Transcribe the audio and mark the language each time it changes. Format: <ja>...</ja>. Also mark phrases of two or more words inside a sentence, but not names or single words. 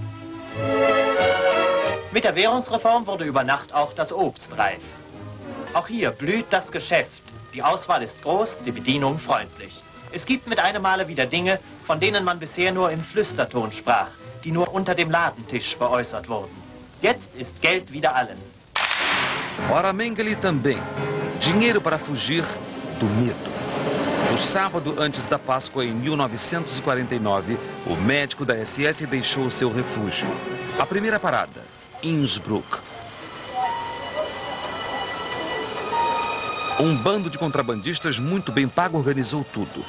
<de>Mit der Währungsreform wurde über Nacht auch das Obst reif. Auch hier blüht das Geschäft. Die Auswahl ist groß, die Bedienung freundlich. Es gibt mit einem Male wieder Dinge, von denen man bisher nur im Flüsterton sprach, die nur unter dem Ladentisch veräußert wurden. Jetzt ist Geld wieder alles.</de> <pt>Para Mengele também, dinheiro para fugir do medo. No sábado antes da Páscoa, em 1949, o médico da SS deixou seu refúgio. A primeira parada, Innsbruck. Um bando de contrabandistas muito bem pago organizou tudo.</pt>